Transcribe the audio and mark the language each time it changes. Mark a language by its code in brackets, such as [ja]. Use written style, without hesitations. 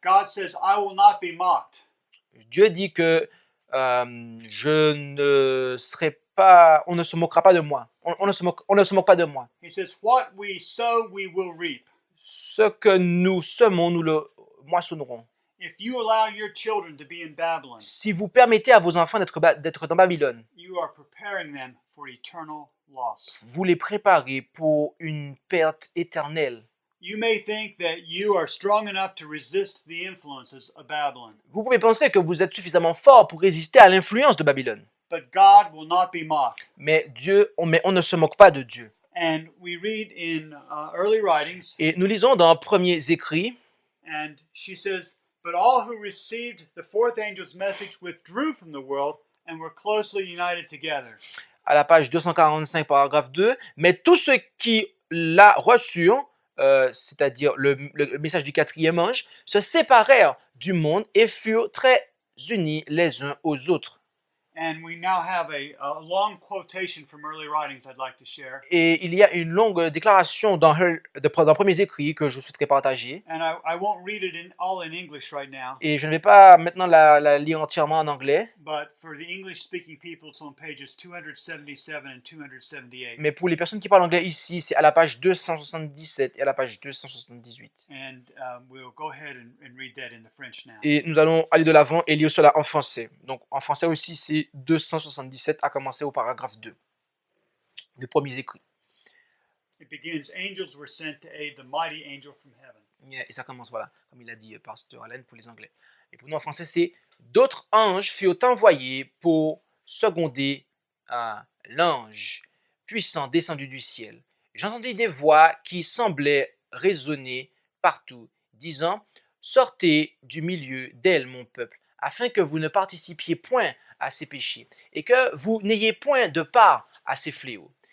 [en] God says, I will not be mocked. [fr] Dieu dit que je ne serai pas, on ne se moquera pas de moi. On ne se moque pas de moi. [en] He says, what we sow, we will reap. [fr] Ce que nous semons, nous le moissonnerons. [en] If you allow your children to be in Babylon, [fr] Si vous permettez à vos enfants d'être dans Babylone, [en] you are preparing them for eternal loss. [fr] vous les préparez pour une perte éternelle. [en] You may think that you are strong enough to resist the influences of Babylon, [fr] Vous pouvez penser que vous êtes suffisamment fort pour résister à l'influence de Babylone. [en] but God will not be mocked. [fr] Mais on ne se moque pas de Dieu. [en] And we read in early writings, [fr] Et nous lisons dans Premiers Écrits, [en] and she says, but all who received the fourth angel's message withdrew from the world and were closely united together. [fr] à la page 245, paragraphe 2, mais tous ceux qui la reçurent, c'est-à-dire le message du quatrième ange, se séparèrent du monde et furent très unis les uns aux autres. [en] And we now have a long quotation from early writings I'd like to share. [fr] Et il y a une longue déclaration dans Premiers Écrits que je souhaiterais partager. [en] And I won't read it all in English right now, [fr] Et je ne vais pas maintenant la lire entièrement en anglais, [en] but for the English-speaking people, it's on pages 277 and 278. [fr] mais pour les personnes qui parlent anglais ici, c'est à la page 277 et à la page 278. [en] And we'll go ahead and read that in the French now. [fr] Et nous allons aller de l'avant et lire cela en français. Donc en français aussi, c'est 277 à commencer au paragraphe 2 des Premiers Écrits. [en] It begins, angels were sent to aid the mighty angel from heaven. [fr] Et ça commence, voilà, comme il a dit Pasteur Allen pour les Anglais. Et pour nous en français, c'est « D'autres anges furent envoyés pour seconder l'ange puissant descendu du ciel. J'entendis des voix qui semblaient résonner partout, disant « Sortez du milieu d'elle, mon peuple, afin que vous ne participiez point à ses péchés, et que vous n'ayez point de part à ses fléaux.